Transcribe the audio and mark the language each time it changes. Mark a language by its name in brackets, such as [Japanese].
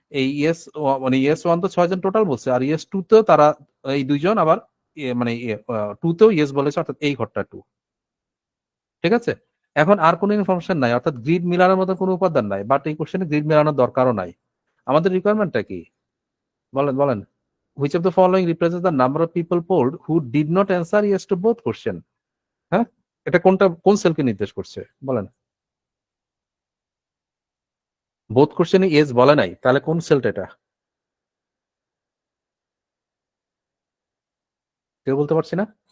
[Bangla] এই ইয়েস মানে ইয়েস 1 তো 6 জন টোটাল বলছে, আর ইয়েস 2 তেও তারা এই 2 জন আবার মানে 2 তেও ইয়েস বলেছে, অর্থাৎ এই ঘরটা 2। ঠিক আছে, এখন আর কোনো ইনফরমেশন নাই, অর্থাৎ গ্রিড মিলানোর মতো কোনো উপাদান নাই, বাট এই কোশ্চেনে গ্রিড মিলানোর দরকারও নাই। আমাদের রিকোয়ারমেন্টটা কি? বলেন বলেন। [English] Which of the following represents the number of people polled who did not answer yes to both question? [Bangla] হ্যাঁ, এটা কোনটা, কোন সেলকে নির্দেশ করছে বলেন? বোথ কোশ্চেনে ইয়েস বলে নাই, তাহলে কোন সেলটা এটা? কেউ বলতে পারছি না।